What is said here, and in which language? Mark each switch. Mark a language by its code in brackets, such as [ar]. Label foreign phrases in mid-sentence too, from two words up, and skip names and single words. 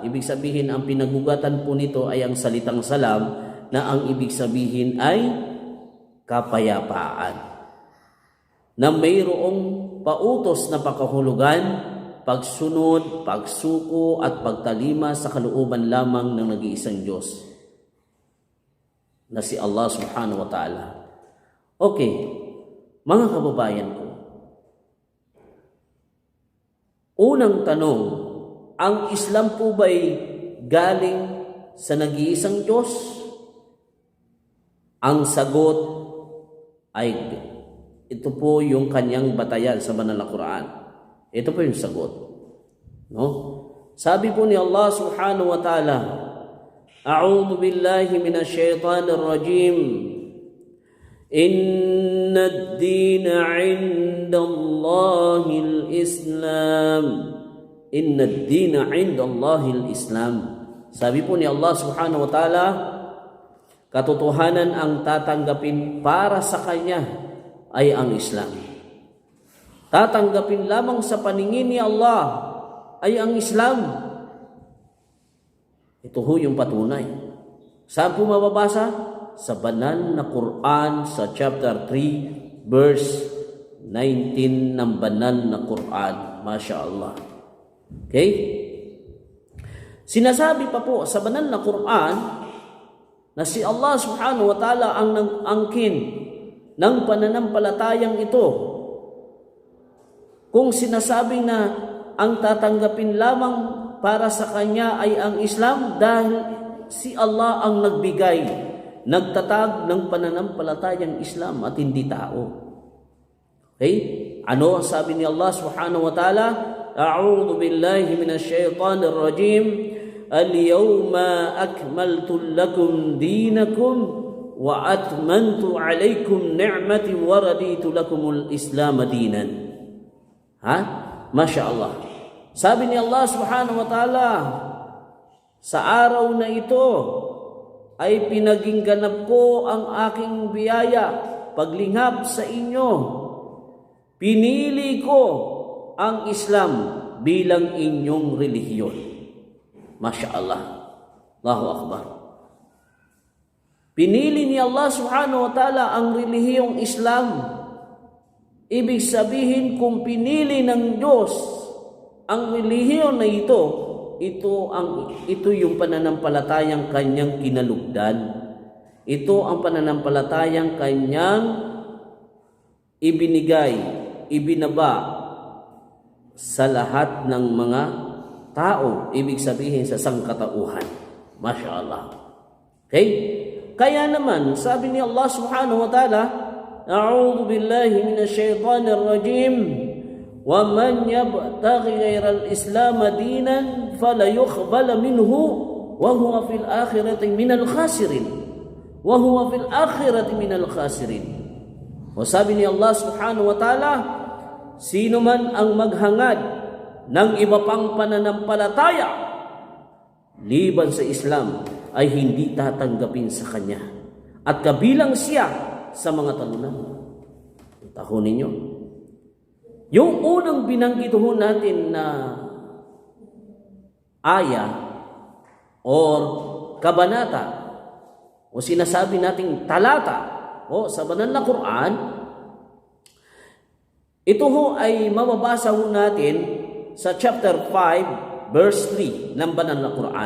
[tl] Ibig sabihin, ang pinagugatan po nito ay ang salitang salam na ang ibig sabihin ay kapayapaan. Na mayroong pautos na pakahulugan, pagsunod, pagsuko at pagtalima sa kalooban lamang ng nag-iisang Diyos na si Allah [ar] سبحانه وتعالى. [tl] Okay, mga kababayan ko, unang tanong, ang Islam po ba'y galing sa nag-iisang Diyos? Ang sagot ay ito po yung kanyang batayan sa banal na Quran. Ito po yung sagot. Sabi po ni Allah [ar] سبحانه وتعالى, أعوذ بالله من الشيطان الرجيم. إن الدين عند الله الإسلام. إن الدين عند الله الإسلام. [tl] Sabi po ni Allah [ar] سبحانه وتعالى, [tl] katotohanan ang tatanggapin para sa kanya ay ang Islam. Tatanggapin lamang sa paningin ni Allah ay ang Islam. Ito ho yung patunay. Saan po mababasa? Sa banal na Quran sa chapter 3 verse 19 ng banal na Quran. [ar] ما شاء الله. [tl] Okay? Sinasabi pa po sa banal na Quran na si Allah [ar] سبحانه وتعالى [tl] ang nag-angkin ng pananampalatayang ito. Kung sinasabing na ang tatanggapin lamang para sa kanya ay ang Islam dahil si Allah ang nagbigay, nagtatag ng pananampalatayang Islam at hindi tao. Okay? Ano sabi ni Allah [ar] سبحانه وتعالى? أعوذ بالله من الشيطان الرجيم. اليوم أكملت لكم دينكم وأتممت عليكم نعمتي ورضيت لكم الإسلام دينا. ما شاء الله. [tl] Sabi ni Allah [ar] سبحانه وتعالى, [tl] sa araw na ito ay pinaging ganap ko ang aking biyaya, paglinghap sa inyo. Pinili ko ang Islam bilang inyong relihiyon. [ar] ما شاء الله الله أكبر. [tl] Pinili ni Allah [ar] سبحانه وتعالى [tl] ang relihiyong Islam. Ibig sabihin, kung pinili ng Diyos ang relihiyon na ito yung pananampalatayang kanyang kinalugdan. Ito ang pananampalatayang kanyang ibinigay, ibinaba sa lahat ng mga tao. Ibig sabihin sa sangkatauhan. [ar] ما شاء الله. [tl] Okay? Kaya naman, sabi ni Allah [ar] سبحانه وتعالى, أعوذ بالله من الشيطان الرجيم. وَمَنْ يَبْتَغِ غَيْرَ الْإِسْلَامَ دِينًا فَلَا يُقْبَلَ مِنْهُ وَهُوَ فِي الْآخِرَةِ مِنَ الْخَاسِرِينَ. وَهُوَ فِي الْآخِرَةِ مِنَ الْخَاسِرِينَ. [tl] O sabi ni Allah [ar] سبحانه وتعالى, [tl] sino man ang maghangad ng iba pang pananampalataya liban sa Islam ay hindi tatanggapin sa kanya at kabilang siya sa mga talunan. Taho ninyo. Yung unang binanggit natin na aya or kabanata o sinasabi nating talata o sa banal na Quran, ito ay mababasa natin sa chapter 5 verse 3 ng banal na Quran.